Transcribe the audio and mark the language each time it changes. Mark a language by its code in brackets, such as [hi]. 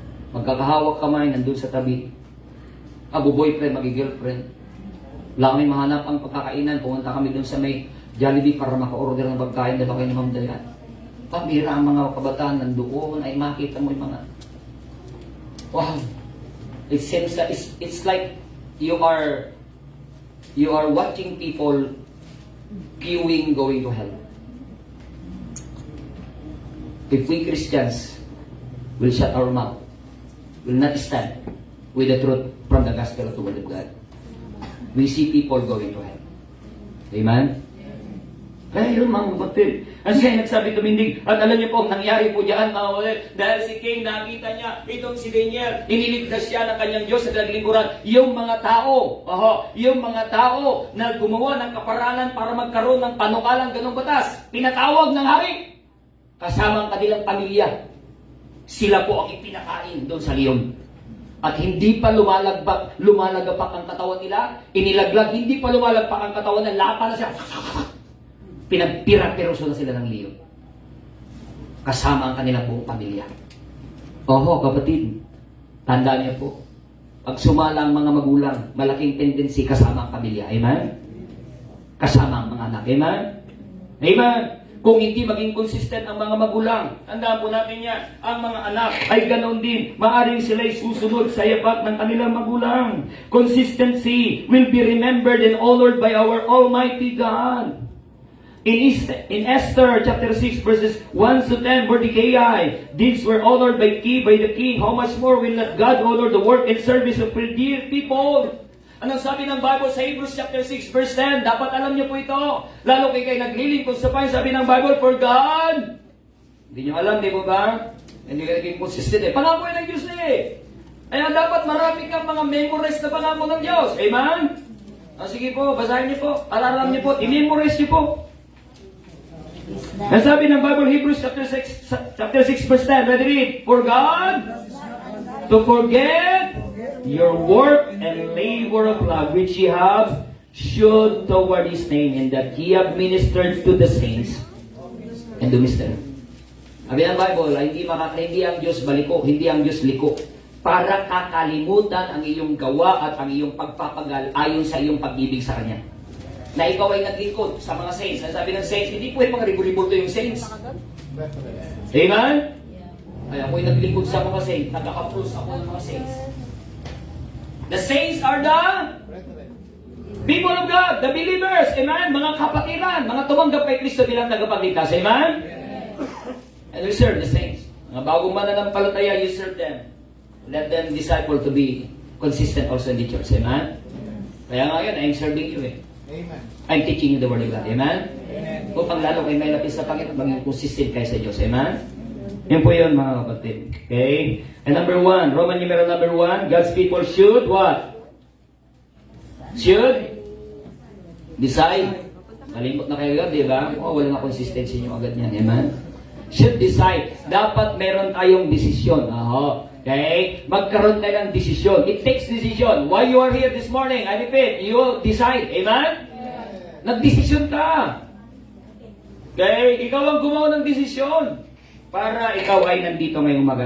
[tl] Magkakahawak kamay, nandun sa tabi. Boyfriend, magi-girlfriend. Wala kami mahanap ang pagkakainan. Pumunta kami dun sa may Jollibee para maka-order ng pagkain. Dala kayo ni Ma'am Dayan. Pambira ang mga kabataan nandoon ay makita mo yung mga... Wow! [en] It seems that it's like you are watching people queuing going to hell. If we Christians will shut our mouth, will not stand with the truth from the gospel of the word of God, we see people going to hell. [tl] Amen? Kaya yun mga kapatid. Ang siya nagsabi tumindig. At alam niyo po, ang nangyari po dyan mga kapatid, dahil si Cain nakita niya, itong si Daniel, iniligtas siya ng kanyang Diyos sa naglingkuran. Yung mga tao, yung mga tao na gumawa ng kaparanan para magkaroon ng panukalang ganong batas, pinatawag ng hari. Kasama ang kanilang pamilya. Sila po ang ipinakain doon sa leon. At hindi pa lumalagapak ang katawan nila, inilaglag, hindi pa lumalagpak ang katawan nila, lapa na siya. Pinagpira-piroso na sila ng leon. Kasama ang kanilang buong pamilya. Kapatid, tandaan niyo po, pag sumala ang mga magulang, malaking tendency kasama ang pamilya. Amen? Kasama ang mga anak. Amen? Amen? Kung hindi maging consistent ang mga magulang, tandaan po natin yan, ang mga anak ay ganoon din. Maaring sila'y susunod sa yapak ng kanilang magulang. [en] Consistency will be remembered and honored by our Almighty God. In Esther chapter 6 verses 1 to 10, Mordecai, these were honored by the king. How much more will not God honor the work and service of dear people? [tl] Anong sabi ng Bible sa Hebrews chapter 6 verse 10? Dapat alam niyo po ito. Lalo kayo naglilingkod sa Panginoon, sabi ng Bible, [en] for God. [tl] Hindi niyo alam, di ba ba? Hindi kayo naging consistent eh. Pangako ng Diyos eh. Kaya dapat marami kang mga memorize na pangako ng Diyos. Amen? Sige po, basahin niyo po. Alaram niyo po. I-memorize niyo po. Ang sabi ng Bible, Hebrews chapter 6 verse 10. [en] Ready read. For God to forget your work and labor of love which ye have showed toward His name, and that ye have ministered to the saints and to Mr. [tl] Sabi ng Bible, hindi ang Diyos baliko, hindi ang Diyos liko, para kakalimutan ang iyong gawa at ang iyong pagpapagal ayon sa iyong pag-ibig sa Kanya. Na ikaw ay naglingkod sa mga saints. Ang sabi ng saints, hindi po yung mga ribu-ributo yung saints. Amen? Ay, ako'y naglingkod sa mga saints. Nagka-approve ako ng mga saints. [en] The saints are the people of God, the believers. [tl] Amen? Mga kapatiran, mga tumanggap kay Kristo bilang tagapagligtas. Amen? [en] And we serve the saints. [tl] Mga bagong mananampalataya, [en] you serve them. Let them disciple to be consistent also in the church. Amen? [tl] Kaya ngayon, [en] I'm serving you eh. Amen. I'm teaching you the Word of God. Amen? Amen. [tl] Upang lalo kayo may lapis sa Panginoon, maging consistent kayo sa Diyos. Amen? Yan po yun, mga kapatid. [en] Okay? And number 1, Roman numeral number 1, God's people should what? Should decide. [tl] Malimot na kayo agad, di ba? Wala na consistency nyo agad yan. Amen? [en] Should decide. [tl] Dapat meron tayong desisyon. Okay? Magkaroon tayo ng desisyon. [en] It takes decision. Why you are here this morning? I repeat, you will decide. [tl] Amen? Nagdesisyon ka. Okay? Ikaw ang gumawa ng desisyon para ikaw ay nandito ngayong umaga.